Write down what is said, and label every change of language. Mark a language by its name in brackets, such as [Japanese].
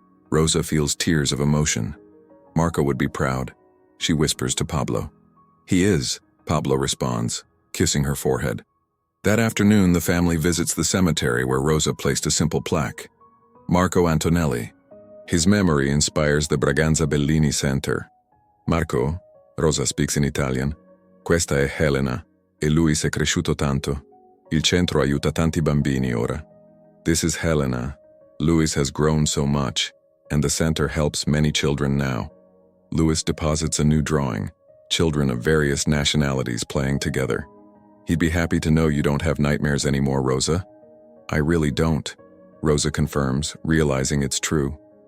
[English] Rosa feels tears of emotion. Marco would be proud. She whispers to Pablo. He is, Pablo responds, kissing her forehead. That afternoon, the family visits the cemetery where Rosa placed a simple plaque. Marco Antonelli. His memory inspires the Braganza Bellini Center. [Italian] Marco, [English] Rosa speaks in Italian, [Italian] questa è Helena, e Luis è cresciuto tanto. Il centro aiuta tanti bambini ora. [English] This is Helena. Luis has grown so much, and the center helps many children now. Luis deposits a new drawing, children of various nationalities playing together. He'd be happy to know you don't have nightmares anymore, Rosa. I really don't, Rosa confirms, realizing it's true.